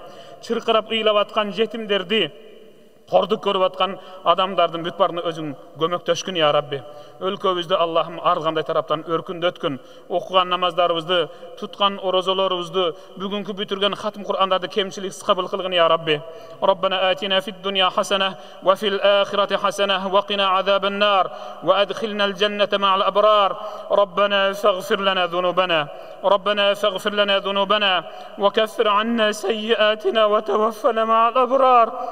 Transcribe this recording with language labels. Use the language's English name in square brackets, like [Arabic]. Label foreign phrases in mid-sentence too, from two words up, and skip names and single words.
[Kyrgyz] Чыркырап ыйлап аткан жетимдерди, кордук көрүп аткан адамдардын бүт баарына өзүң көмөктөшкүн [Arabic] يا ربي. [Kyrgyz] Өлкөбүздү Аллахым ар кандай тараптан өркүндөткүн. Окуган намаздарыбызды, туткан орозолорубузду, бүгүнкү бүтүргөн хатым Кур'андарды кемчиликсиз кабыл кылгын [Arabic] يا ربي. ربنا آتنا في الدنيا حسنة وفي الآخرة حسنة وقنا عذاب النار وأدخلنا الجنة مع الأبرار. ربنا اغفر لنا ذنوبنا. ربنا اغفر لنا ذنوبنا وكفر عنا سيئاتنا وتوفنا مع الأبرار.